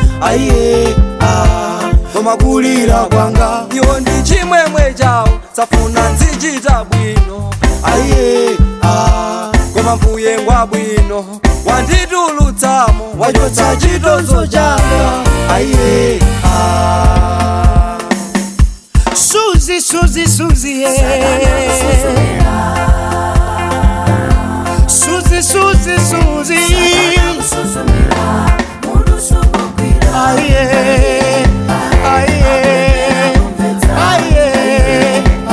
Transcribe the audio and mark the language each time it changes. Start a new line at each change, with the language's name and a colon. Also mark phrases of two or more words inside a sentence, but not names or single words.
Nyanja: koma kulira kwanga iwo ndi chimwemwe chawo safuna nzichita bwino koma mbuye ngwa bwino wanditulutsamo wachotsa chitonzo changa
English: Suzy, Suzy, Suzy, yeah. Suzy, Suzy, Suzy. Aye, aye, aye.